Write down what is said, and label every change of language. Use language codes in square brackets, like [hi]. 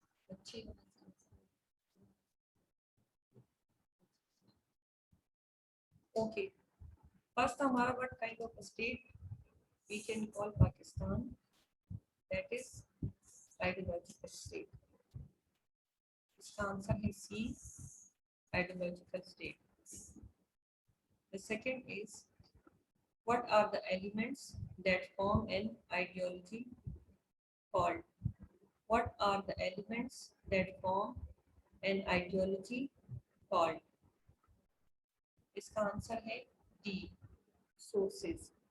[en] अच्छी okay, first हमारा what kind of state we can call Pakistan, that is ideological state. [hi] इसका answer है सी, [en] Ideological state. The second is what are the elements that form an ideology called? What are the elements that form an ideology called? [hi] इसका answer है D, sources.